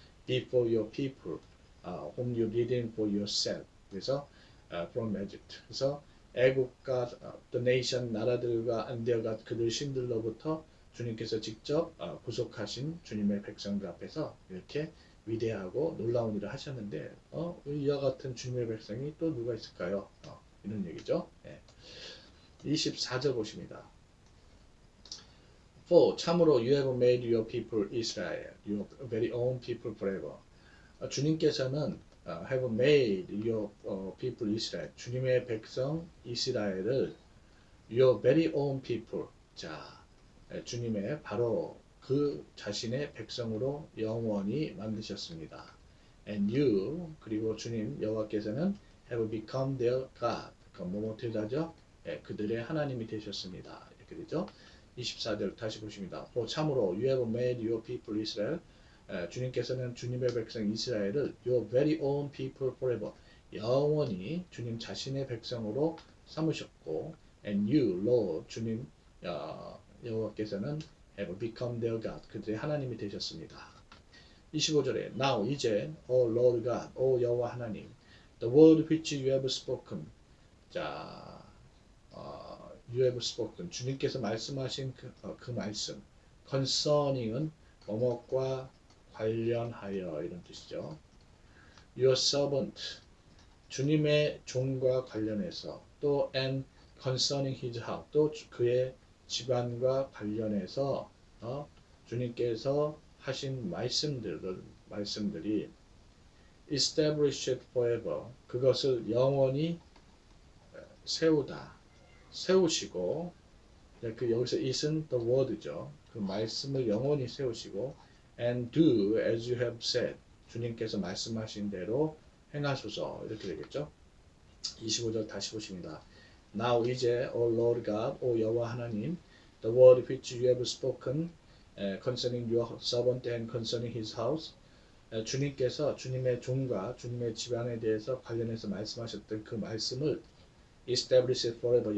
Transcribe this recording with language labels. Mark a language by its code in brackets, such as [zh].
[en] Before your people, whom you redeemed for yourself. [ko] 그래서 [en] from Egypt. [ko] 그래서 애국과 [en] the nation [ko] 나라들과 [en] and their God [ko] 그들 신들로부터 주님께서 직접 구속하신 주님의 백성들 앞에서 이렇게 위대하고 놀라운 일을 하셨는데 이와 같은 주님의 백성이 또 누가 있을까요? 이런 얘기죠. 네. 24절 보십니다. [en] For [ko] 참으로 [en] you have made your people Israel, your very own people forever. [ko] 주님께서는 [en] have made your people Israel, [ko] 주님의 백성 이스라엘을 [en] your very own people. [ko] 자, 주님의 바로 그 자신의 백성으로 영원히 만드셨습니다. [en] And you [ko] 그리고 주님 여호와께서는 [en] have become their God. [ko] 뭐뭐 되다죠? 그들의 하나님이 되셨습니다. 이렇게 되죠. 24절 다시 보십니다. 참으로 [en] you have made your people Israel. [ko] 주님께서는 주님의 백성 이스라엘을 [en] your very own people forever. [ko] 영원히 주님 자신의 백성으로 삼으셨고 [en] and you, Lord, [ko] 주님 여호와께서는 [en] have become their God. [ko] 그들의 하나님이 되셨습니다. 25절에 [en] Now [ko] 이제 [en] O Lord God, O [ko] 여호와 하나님, [en] the word which you have spoken. 자, you have spoken. [ko] 주님께서 말씀하신 그 말씀. concerning은 뭐뭐과 관련하여 이런 뜻이죠. [en] Your servant. [ko] 주님의 종과 관련해서 또 [en] and concerning his house. [ko] 또 그의 집안과 관련해서 주님께서 하신 말씀들이 [en] established forever. [ko] 그것을 영원히 세우시고 여기서 is은 the word죠. 그 말씀을 영원히 세우시고 [en] and do as you have said. [ko] 주님께서 말씀하신 대로 행하소서. 이렇게 되겠죠. 25절 다시 보십니다. [en] Now [ko] 이제 [en] O Lord God, O [ko] 여호와 하나님, [en] the word which you have spoken concerning your servant and concerning his house. [ko] 주님께서 주님의 종과 주님의 집안에 대해서 관련해서 말씀하셨던 그 말씀을 [en] establish it forever.